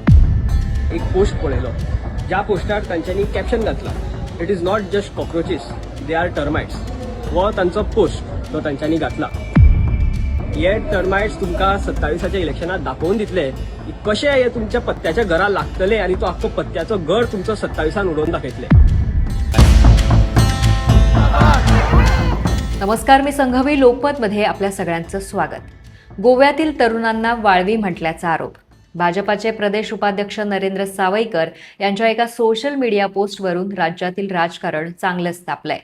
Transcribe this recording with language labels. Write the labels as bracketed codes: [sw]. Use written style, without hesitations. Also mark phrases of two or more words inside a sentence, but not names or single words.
[kok] एक पोस्ट पळयलो, ज्या पोस्टार तांच्यांनी कॅप्शन घातला, [en] It is not just cockroaches, they are termites. [kok] हो तांचो पोस्ट तो तांच्यांनी घातला. हे टर्माइट्स तुमकां 27च्या इलेक्शनात दाखोवन दितले की कशे हे तुमच्या पत्त्याच्या घरा लागतले आनी तो आख्खो पत्त्याचो घर तुमचो 27 उडोवन दाखयतले. [mr] नमस्कार, मी संघवी. लोकमतमध्ये आपल्या सगळ्यांचं स्वागत. गोव्यातील तरुणांना वाळवी म्हटल्याचा आरोप. भाजपाचे प्रदेश उपाध्यक्ष नरेंद्र सावयकर यांच्या एका [en] social media [mr] पोस्टवरून राज्यातील राजकारण चांगलंच तापलंय.